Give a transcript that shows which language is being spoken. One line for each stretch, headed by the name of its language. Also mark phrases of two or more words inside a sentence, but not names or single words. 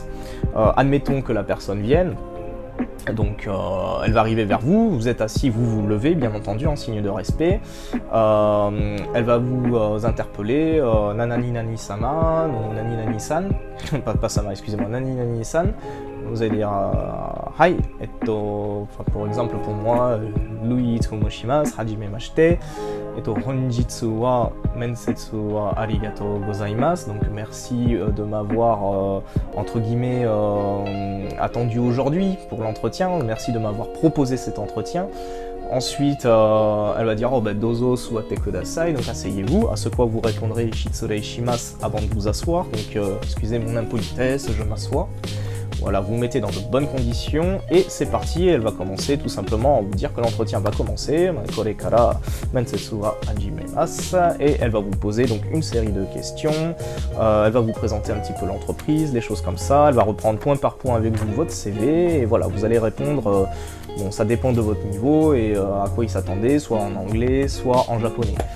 French: Admettons que la personne vienne. Donc elle va arriver vers vous, vous êtes assis, vous vous levez bien entendu en signe de respect, elle va vous interpeller,
Japanese: なになにさま、なになにさん,
French: pas sama, excusez-moi,
Japanese: なになにさん,
French: vous allez dire hi, pour exemple pour moi, Louis Tomoshimasu,
Japanese: はじめまして、本日は面接はありがとうございます,
French: donc merci de m'avoir entre guillemets attendu aujourd'hui pour l'entretien, merci de m'avoir proposé cet entretien. Ensuite, elle va dire
Japanese: どうぞ座ってください,
French: donc asseyez-vous, à ce quoi vous répondrez
Japanese: 失礼します
French: avant de vous asseoir, donc excusez mon impolitesse, je m'assois. Voilà, vous vous mettez dans de bonnes conditions et c'est parti, elle va commencer tout simplement à vous dire que l'entretien va commencer.
Japanese: これから面接は始めます,
French: et elle va vous poser donc une série de questions, elle va vous présenter un petit peu l'entreprise, les choses comme ça, elle va reprendre point par point avec vous votre CV et voilà, vous allez répondre, bon ça dépend de votre niveau et à quoi il s'attendait, soit en anglais, soit en japonais.